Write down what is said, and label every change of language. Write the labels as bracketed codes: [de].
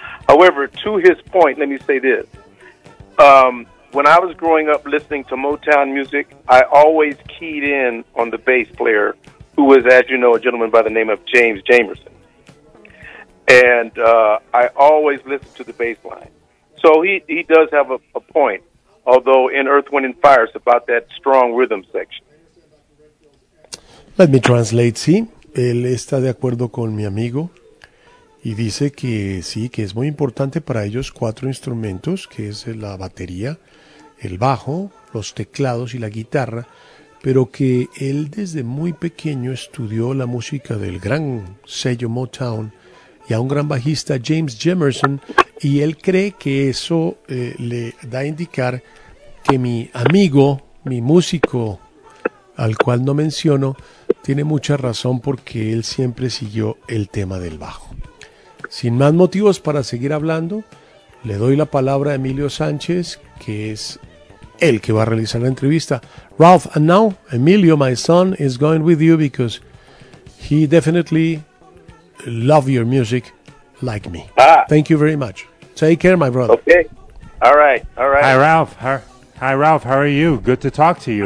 [en] However, to his point, let me say this. When I was growing up listening to Motown music, I always keyed in on the bass player, who was, as you know, a gentleman by the name of James Jamerson. And I always listened to the bass line. So he does have a point, although In Earth, Wind, and Fire is about that strong rhythm section. Let me translate, sí. [es] Él está de acuerdo con mi amigo y dice que sí, que es muy importante para ellos cuatro instrumentos, que es la batería, el bajo, los teclados y la guitarra, pero que él desde muy pequeño estudió la música del gran sello Motown y a un gran bajista, James Jamerson, y él cree que eso le da a indicar que mi amigo, mi músico, al cual no menciono, tiene mucha razón porque él siempre siguió el tema del bajo. Sin más motivos para seguir hablando, le doy la palabra a Emilio Sánchez, que es el que va a realizar la entrevista. [en] Ralph, and now Emilio, my son, is going with you because he definitely love your music like me. Thank you very much. Take care, my brother. Okay. All right. Hi, Ralph. How are you? Good to talk to you